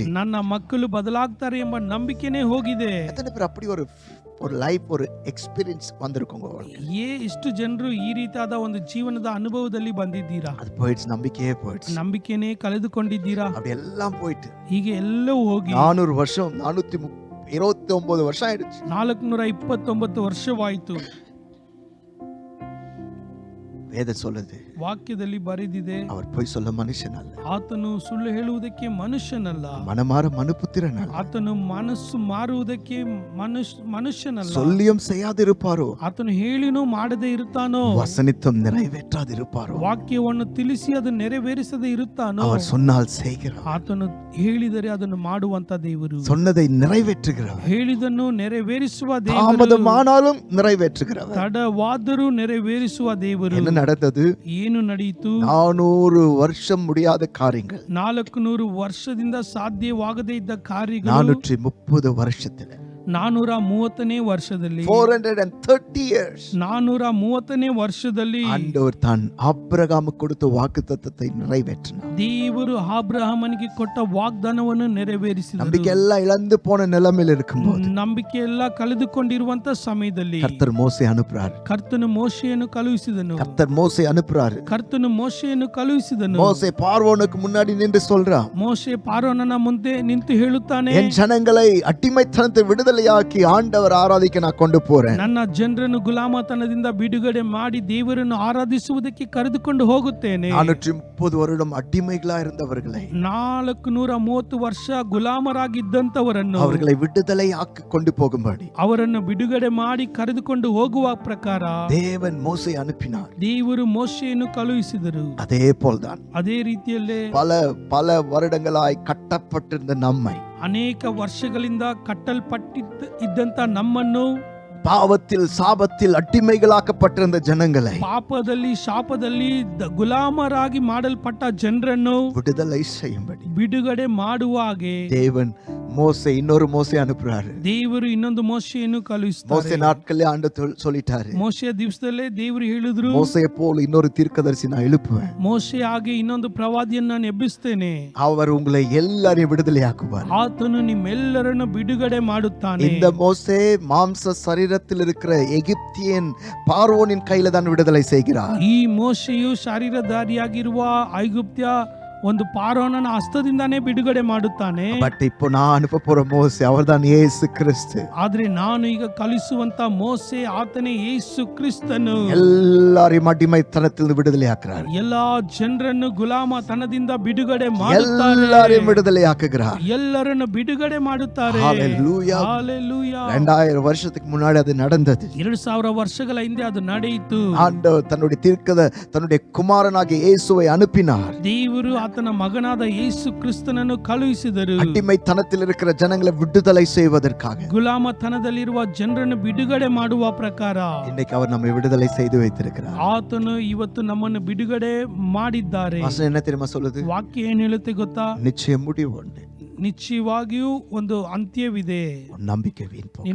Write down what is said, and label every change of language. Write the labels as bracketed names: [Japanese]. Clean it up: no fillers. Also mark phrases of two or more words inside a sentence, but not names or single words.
[Kannada] ನನ್ನ ಮಕ್ಕಳು ಬದಲಾಗ್ತಾರೆ ಎಂಬ ನಂಬಿಕೆನೇ ಹೋಗಿದೆ. [Tamil] எத்தனை பேர் அப்படி ஒரு லைஃப் ஒரு எக்ஸ்பீரியன்ஸ் வந்திருக்குங்க? [Kannada] ಇಷ್ಟು ಜನರು ಈ ರೀತಿಯಾದ ಒಂದು ಜೀವನದ ಅನುಭವದಲ್ಲಿ ಬಂದಿದ್ದೀರಾ? [Tamil] அது போயிடுச்சு. நம்பிக்கையே போயிடுச்சு. [Kannada] ನಂಬಿಕೆನೇ ಕಳೆದುಕೊಂಡಿದ್ದೀರಾ? [Tamil] அப்படி எல்லாம் போயிட்டு [Kannada] ಹೀಗೆ ಎಲ್ಲವೂ ಹೋಗಿ [Tamil] 400 வருஷம் 429 வருஷம் ஆயிடுச்சு. [Kannada] 429 ವರ್ಷವಾಯಿತು. [Tamil] வேதம் சொல்லுது, [Kannada] ವಾಕ್ಯದಲ್ಲಿ ಬರೆದಿದೆ, [Tamil] அவர் போய் சொல்ல மனுஷன் அல்ல, [Kannada] ಆತನು ಸುಳ್ಳು ಹೇಳುವುದಕ್ಕೆ ಮನುಷ್ಯನಲ್ಲ, [Tamil] மனமாற மனுபுத்திரன் அல்ல, [Kannada] ಆತನು ಮನಸ್ಸು ಮಾರುವುದಕ್ಕೆ ಮನುಷ್ಯನಲ್ಲ, [Tamil] சொல்லியும் செய்யாதிருப்பாரோ, [Kannada] ಆತನು ಹೇಳಿನೂ ಮಾಡದೇ ಇರುತ್ತಾನೋ, [Tamil] வசனித்தும் நிறைவேற்றாதிருப்பாரோ, [Kannada] ವಾಕ್ಯವನ್ನು ತಿಳಿಸಿ ಅದು ನೆರವೇರಿಸದೇ ಇರುತ್ತಾನೋ, [Tamil] அவர் சொன்னால் செய்கிறார், [Kannada] ಆತನು ಹೇಳಿದರೆ ಅದನ್ನು ಮಾಡುವಂತ ದೇವರು, [Tamil] சொன்னதை நிறைவேற்றுகிறவர், [Kannada] ಹೇಳಿದನ್ನು ನೆರವೇರಿಸುವ ದೇವರು, [Tamil] தாமதமானாலும் நிறைவேற்றுகிறவர், [Kannada] ತಡವಾದರೂ ನೆರವೇರಿಸುವ ದೇವರು. [Tamil] என்ன நடந்தது? [Kannada] ಏನು ನಡೆಯಿತು? [Tamil] 400 வருஷம் முடியாத காரியங்கள் [Kannada] 400 ವರ್ಷದಿಂದ ಸಾಧ್ಯವಾಗದೇ ಇದ್ದ ಕಾರ್ಯಗಳು [Tamil] 430 வருஷத்துல [Kannada] 430ನೇ ವರ್ಷದಲ್ಲಿ [English] 430 years [Kannada] 430ನೇ ವರ್ಷದಲ್ಲಿ [Tamil] ஆண்டவர் தான் ஆபிரகாமுக்கு கொடுத்த வாக்குத்தத்தத்தை நிறைவேற்றினார். [Kannada] ದೇವರು ಆಬ್ರಹಾಮನಿಗೆ ಕೊಟ್ಟ ವಾಗ್ದಾನವನ್ನು ನೆರವೇರಿಸಿದರು. [Tamil] நம்பிக்கை எல்லாம் இழந்து போன நிலைமையில் இருக்கும்போது [Kannada] ನಂಬಿಕೆ ಎಲ್ಲ ಕಳೆದುಕೊಂಡಿರುವಂತ ಸಮಯದಲ್ಲಿ [Tamil] கர்த்தர் மோசே அனுப்புறார். [Kannada] ಕರ್ತನು ಮೋಶೆಯನ್ನು ಕಳುಹಿಸಿದನು. [Tamil] கர்த்தர் மோசே அனுப்புறாரு. [Kannada] ಕರ್ತನು ಮೋಶೆಯನ್ನು ಕಳುಹಿಸಿದನು. [Tamil] மோசே பார்வோனுக்கு முன்னாடி நின்று சொல்றான், [Kannada] ಮೋಶೆ ಪಾರೋನನ ಮುಂದೆ ನಿಂತು ಹೇಳುತ್ತಾನೆ, [Tamil] என் ஜனங்களை அடிமைத்தனத்தை விடுதலை விடுதலையாக்கி ஆண்டவர் ஆராதிக்க நான் கொண்டு போறேன். [Kannada] ನನ್ನ ಜನರನ್ನು ಗುಲಾಮತನದಿಂದ ಬಿಡುಗಡೆ ಮಾಡಿ ದೇವರನ್ನು ಆರಾಧಿಸುವುದಕ್ಕೆ ಕರೆದುಕೊಂಡು ಹೋಗುತ್ತೇನೆ. [Tamil] 430 வருடம் அடிமைகளா இருந்தவர்களை [Kannada] 430 ವರ್ಷ ಗುಲಾಮರಾಗಿದ್ದಂತವರನ್ನು [Tamil] அவர்களை விடுதலையாக்கி கொண்டு போகும்படி [Kannada] ಅವರನ್ನು ಬಿಡುಗಡೆ ಮಾಡಿ ಕರೆದುಕೊಂಡು ಹೋಗುವ ಪ್ರಕಾರ [Tamil] தேவன் மோசே அனுப்பினார். [Kannada] ದೇವರು ಮೋಶೆಯನ್ನು ಕಳುಹಿಸಿದರು. [Tamil] அதே போல்தான் [Kannada] ಅದೇ ರೀತಿಯಲ್ಲೇ [Tamil] பல வருடங்களாய் கட்டப்பட்டிருந்த நம்மை, [Kannada] ಅನೇಕ ವರ್ಷಗಳಿಂದ ಕಟ್ಟಲ್ಪಟ್ಟಿದ್ದಂತ ನಮ್ಮನ್ನು, [Tamil] பாவத்தில் சாபத்தில் அடிமைகளாக்கப்பட்டிருந்த ஜனங்களை [Kannada] ಪಾಪದಲ್ಲಿ ಶಾಪದಲ್ಲಿ ಗುಲಾಮರಾಗಿ ಮಾಡಲ್ಪಟ್ಟ ಜನರನ್ನು [Tamil] விடுதலை செய்யும்படி [Kannada] ಬಿಡುಗಡೆ ಮಾಡುವ ಹಾಗೆ [Tamil] தேவன் மோசே இன்னொரு மோசே அனுப்புறாரு. [Kannada] ದೇವರು ಇನ್ನೊಂದು ಮೋಶೆಯನ್ನು ಕಳುಹಿಸ್ತಾರೆ. [Tamil] மோசே நாட்களே ஆண்டவர் சொல்லிட்டாரு, [Kannada] ಮೋಶೆಯ ದಿವಸದಲ್ಲೇ ದೇವರು ಹೇಳಿದ್ರು, [Tamil] மோசேயை போல இன்னொரு தீர்க்கதரிசி நான் எழுப்புவேன். [Kannada] ಮೋಶೆ ಹಾಗೆ ಇನ್ನೊಂದು ಪ್ರವಾದಿಯನ್ನು ನಾನು ಎಬ್ಬಿಸ್ತೇನೆ. [Tamil] அவர் உங்களை எல்லாரையும் விடுதலையாக்குவார். [Kannada] ಆತನು ನಿಮ್ಮೆಲ್ಲರನ್ನು ಬಿಡುಗಡೆ ಮಾಡುತ್ತಾನೆ. [Tamil] இந்த மோசே மாம்ச சரீரத்தில் இருக்கிற எகிப்தியன் பார்வோனின் கையில தான் விடுதலை செய்கிறார். [Kannada] ಈ ಮೋಶೆಯು ಶರೀರಧಾರಿಯಾಗಿರುವ ಐಗುಪ್ತ್ಯ ಒಂದು ಪಾರೋನನ ಹಸ್ತದಿಂದಾನೇ ಬಿಡುಗಡೆ ಮಾಡುತ್ತಾನೆ. [Tamil] பட் இப்போ நான் அனுப்ப போற மோசே அவர்தான் இயேசு கிறிஸ்து. [Kannada] ಆದ್ರೆ ನಾನು ಈಗ ಕಲಿಸುವಂತ ಮೋಸೆ ಆತನೇ ಯೇಸು ಕ್ರಿಸ್ತನು. [Tamil] எல்லாரையும் அடிமைத்தனத்தில் விடுதலையாக்குறார். [Kannada] ಎಲ್ಲಾ ಜನರನ್ನು ಗುಲಾಮತನದಿಂದ ಬಿಡುಗಡೆ ಮಾಡುತ್ತಾರೆ. [Tamil] எல்லாரையும் விடுதலையாக்குகிறார். [Kannada] ಎಲ್ಲರನ್ನು ಬಿಡುಗಡೆ ಮಾಡುತ್ತಾರೆ. [Tamil] ஹalleluya. ஹalleluya. 2000 வருஷத்துக்கு முன்னாடி அது நடந்தது. [Kannada] 2000 ವರ್ಷಗಳ ಹಿಂದೆ ಅದು ನಡೆಯಿತು. [Tamil] ஆண்டவர் தன்னுடைய குமாரனாகிய இயேசுவை அனுப்பினார். [Kannada] ದೇವರು ಆತನ ಮಗನಾದ ಯೇಸು ಕ್ರಿಸ್ತನನ್ನು ಕಳುಹಿಸಿದರು. [Tamil] அடிமைத்தனத்தில் இருக்கிற ஜனங்களை விடுதலை செய்வதற்காக, [Kannada] ಗುಲಾಮತನದಲ್ಲಿರುವ ಜನರನ್ನು ಬಿಡುಗಡೆ ಮಾಡುವ ಪ್ರಕಾರ [Tamil] இன்னைக்கு அவர் நம்மை விடுதலை செய்து வைத்திருக்கிறார். [Kannada] ಆತನು ಇವತ್ತು ನಮ್ಮನ್ನು ಬಿಡುಗಡೆ ಮಾಡಿದ್ದಾರೆ. [Tamil] வசனம் என்ன தெரியுமா சொல்லுது? [Kannada] ವಾಕ್ಯ ಏನ್ ಹೇಳುತ್ತೆ ಗೊತ್ತಾ? [Tamil] நிச்சயம் முடிவு உண்டு. [Kannada] ನಿಶ್ಚಯವಾಗಿಯೂ ಒಂದು ಅಂತ್ಯವಿದೆ. [Tamil] நம்பிக்கை வீண் போகாது.